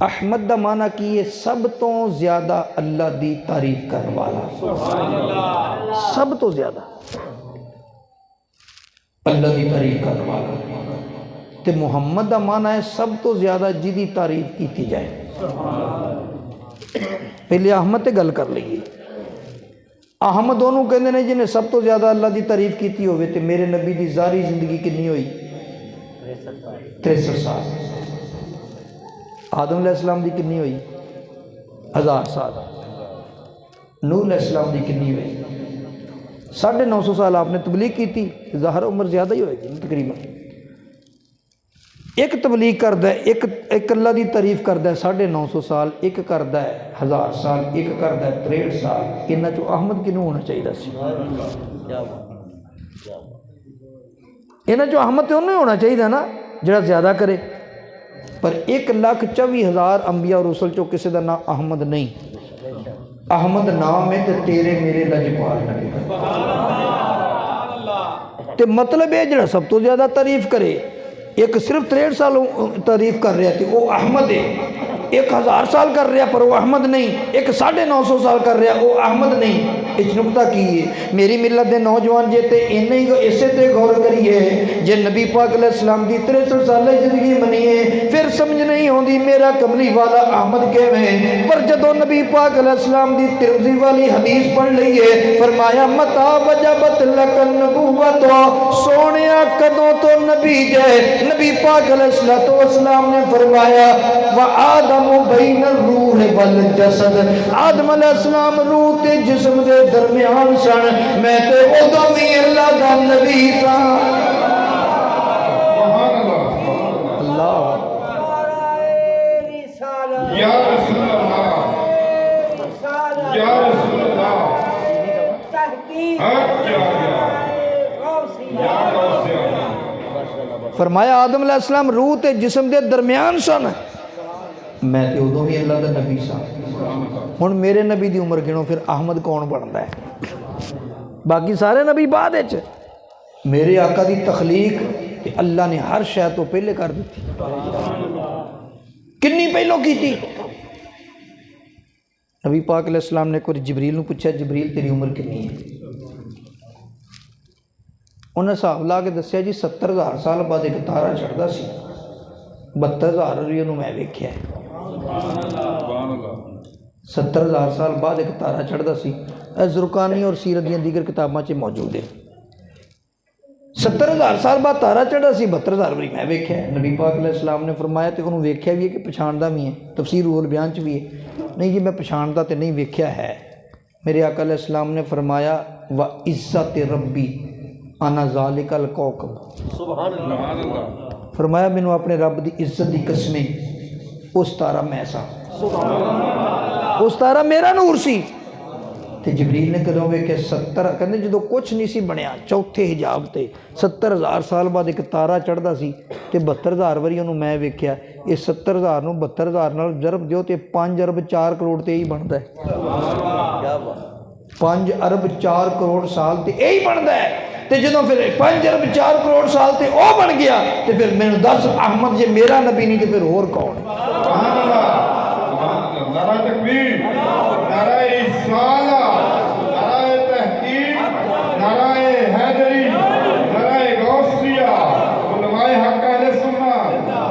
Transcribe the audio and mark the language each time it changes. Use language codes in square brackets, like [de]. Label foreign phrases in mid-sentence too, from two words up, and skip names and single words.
[pa] احمد دا معنی کی ہے سب تو زیادہ اللہ دی تعریف کرنے والا، سب تو زیادہ اللہ دی تعریف کرنے والا، تے محمد دا معنی ہے سب تو زیادہ جدی تعریف کیتی جائے۔ پہلے احمد تے گل کر لئیے۔ احمد دونوں کہندے نے جنہیں سب تو زیادہ اللہ دی تعریف کیتی ہوئے تے میرے نبی دی ظاہری زندگی کنی ہوئی 63 سال، آدم [ar] علیہ السلام [pa] دی کنی ہوئی 1000 سال، نوح [ar] علیہ السلام [pa] دی کنی ہوئی 950 سال آپ نے تبلیغ کی تھی، ظاہر عمر زیادہ ہی ہوئے گی تقریباً۔ ایک تبلیغ کردہ ہے، ایک اللہ دی تعریف کردہ ہے 950 سال، ایک کردہ ہے 1000 سال، ایک کردہ ہے 63 سال۔ انہاں چو احمد کنوں ہونا چاہیے سی؟ انہاں چو احمد تو انہوں ہونا چاہیے نا جڑا زیادہ کرے۔ پر 1,24,000 انبیاء اور رسول چو کسی دا نام احمد نہیں، احمد نام ہے تے تیرے میرے لجپال نبی، تے مطلب ہے جڑا سب تو زیادہ تعریف کرے، ایک صرف 63 سال تعریف کر رہا تھی وہ احمد ہے، ایک 1000 سال کر رہا پر وہ احمد نہیں، ایک 950 سال کر رہا وہ احمد نہیں۔ اس نکتہ کی ہے میری ملت دے نوجوان جے تے اسے تے غور کریے، جے نبی پاک [ar] علیہ السلام [pa] دی 63 سال زندگی منیے پھر سمجھ نہیں ہوندی میرا کملی والا احمد کیویں۔ پر جدو نبی پاک [ar] علیہ السلام [pa] دی ترمذی والی حدیث پڑھ لئیے، فرمایا [ar] متا وجبت لک النبوت، [pa] سونیا کدوں تو نبی جائے۔ نبی پاک [ar] علیہ السلام [pa] نے فرمایا [ar] وآدم بین الروح والجسد، [pa] آدم [ar] علیہ السلام [pa] روح تے جسم دے درمیان سن، میں تے ادوں بھی اللہ دا نبی سا۔ [ar] اللہ یا رسول اللہ، یا رسول اللہ، [pa] فرمایا آدم [ar] علیہ السلام [pa] روح تے جسم دے درمیان سن، میں تے ادوں بھی اللہ دا نبی سا۔ ہن میرے نبی دی عمر گنو پھر احمد کون بنتا ہے؟ باقی سارے نبی بعد وچ، میرے آقا دی تخلیق تے اللہ نے ہر شے تو پہلے کر دیتی، کنی پہلو کی تھی۔ نبی پاک [ar] علیہ السلام [pa] نے کوئی جبریل نو پوچھا جبریل تیری عمر کنی ہے؟ انہیں حساب لا کے دسیا جی 70,000 سال بعد ایک تارا چڑھتا سی، 72,000 بھی انہوں میں ویکھیا ہے، 70,000 سال بعد ایک تارا چڑھتا سی۔ زرقانی اور سیرت دیاں دیگر کتاباں چ موجود ہے، 70,000 سال بعد تارا چڑھا سی، 72,000 بھی میں ویکھیا ہے۔ نبی پاک [ar] علیہ السلام [pa] نے فرمایا تے انہوں ویکھیا بھی ہے کہ پچھاندہ بھی ہے، تفسیر روح البیان چ بھی ہے، نہیں جی میں پچھاندہ تے نہیں ویکھیا ہے۔ میرے آقا [ar] علیہ السلام [pa] نے فرمایا [ar] وَعِزَّتِ رَبِّ انا ذالک الکوکب، [pa] فرمایا مینوں اپنے رب دی عزت دی قسمیں اس تارا میں سا اس تارا میرا نور سی تے جبریل نے کدوں ویکھیا 70 کہندے جدوں کچھ نہیں سی بنیا چوتھے حجاب تے 70,000 سال بعد ایک تارا چڑھدا سی تے 72,000 واری انہوں میں ویکھیا یہ 70,000 نوں 72,000 نال ضرب دیو تے 5 ارب 4 کروڑ تے یہی بندا ہے 5 ارب 4 کروڑ سال تے یہی بندا ہے تے جدوں پھر 5 ارب 4 کروڑ سال تے او بن گیا تے پھر مینوں دس احمد جے میرا نبی نہیں تے پھر اور کون ہے؟ [ar] سبحان اللہ، [pa] نعرہ تکبیر، نعرہ رسالہ، نعرہ تحقیق، نعرہ حیدری، نعرہ غوثیہ، علماء حق اہل سنت۔